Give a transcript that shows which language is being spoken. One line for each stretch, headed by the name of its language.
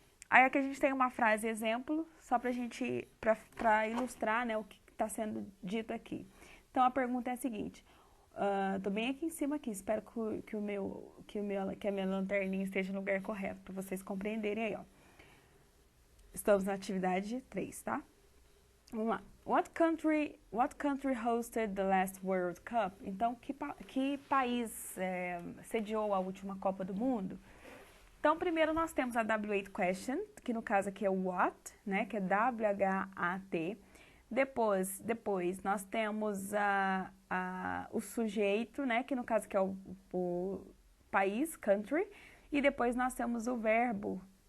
Portuguese: Aí aqui a gente tem uma frase exemplo, só pra gente, pra ilustrar, né, o que está sendo dito aqui. Então a pergunta é a seguinte, tô bem aqui em cima aqui, espero que a minha lanterninha esteja no lugar correto, para vocês compreenderem aí, ó. Estamos na atividade 3, tá? Vamos lá.
English: What country hosted the last World Cup?
Portuguese: Então, que país sediou a última Copa do Mundo? Então, primeiro nós temos a W8 question, que no caso aqui é o what, né, que é W-H-A-T. Depois nós temos o sujeito, né, que no caso aqui é o país, country. E depois nós temos o verbo